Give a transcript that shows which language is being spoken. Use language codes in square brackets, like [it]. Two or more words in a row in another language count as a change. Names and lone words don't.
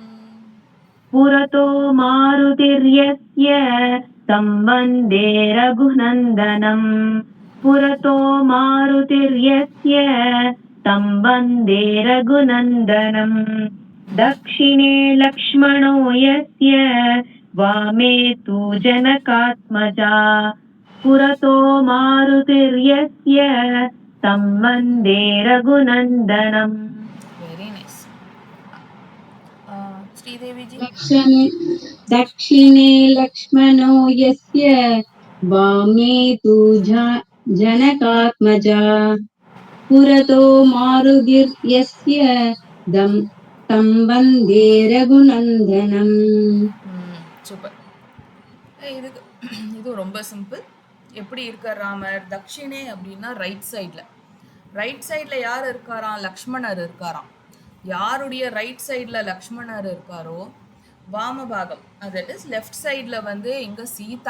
[sa] पुरतो मारुतिर्यस्य तं वन्दे रघुनन्दनम् पुरतो मारुतिर्यस्य तं वन्दे रघुनन्दनम् दक्षिणे लक्ष्मणो यस्य वामे तु जनकात्मजा पुरतो मारुतिर्यस्य तं वन्दे रघुनन्दनम्. [en] very nice. श्रीदेवी जी. [sa] दक्षिणे लक्ष्मणो यस्य वामे तु जनकात्मजा पुरतो मारुतिर्यस्य तं वन्दे रघुनन्दनम्. [ta] சூப்பர். இது ரொம்ப சிம்பிள். எப்படி இருக்கார் ராமர்? தட்சிணே அப்படின்னா [en] right side [ta] யார் இருக்காராம்? லக்ஷ்மணர் இருக்காராம். யாருடைய [en] right side [ta] லக்ஷ்மணர் இருக்காரோ வாமபாகம், [en] that is left side [ta] வந்து இங்கே சீதா.